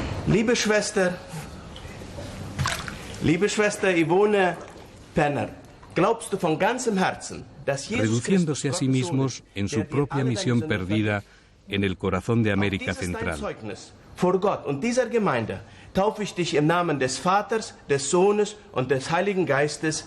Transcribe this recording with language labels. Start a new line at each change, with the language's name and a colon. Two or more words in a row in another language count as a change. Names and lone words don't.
German: Liebe Schwester Yvonne Penner, glaubst du von ganzem Herzen, dass Jesus
Spanish: reduciéndose a sí mismos en su propia misión perdida en el corazón de América Central.
German: Vor Gott und dieser Gemeinde taufe ich dich im Namen des Vaters, des Sohnes und des Heiligen Geistes.